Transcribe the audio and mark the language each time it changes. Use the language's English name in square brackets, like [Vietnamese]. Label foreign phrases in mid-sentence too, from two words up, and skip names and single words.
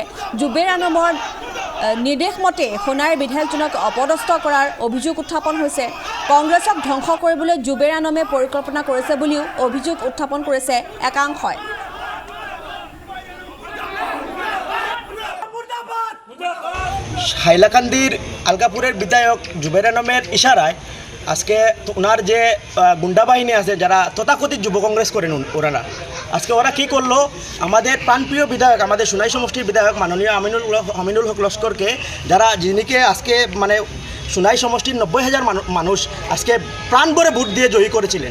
[Assamese] জুবেৰ আনমৰ নিৰ্দেশ মতে সোণাৰীৰ বিধায়কজনক অপদস্থ কৰাৰ অভিযোগ উত্থাপন হৈছে। কংগ্ৰেছক ধ্বংস কৰিবলৈ জুবেৰ আনমে পৰিকল্পনা কৰিছে বুলিও অভিযোগ উত্থাপন কৰিছে একাংশই। [Bangla] হাইলাকান্দির আলকাপুরের বিধায়ক জুবের আনমের ইশারায় আজকে ওনার যে গুন্ডা বাহিনী আছে যারা তথাকথিত যুব কংগ্রেস করেন ওনারা আজকে ওরা কি করলো, আমাদের প্রাণপ্রিয় বিধায়ক, আমাদের সোনাই সমষ্টির বিধায়ক মাননীয় আমিনুল হক লস্করকে, যিনিকে আজকে মানে সোনাই সমষ্টির 90,000 মানুষ আজকে প্রাণ ভরে ভোট দিয়ে জয়ী করেছিলেন।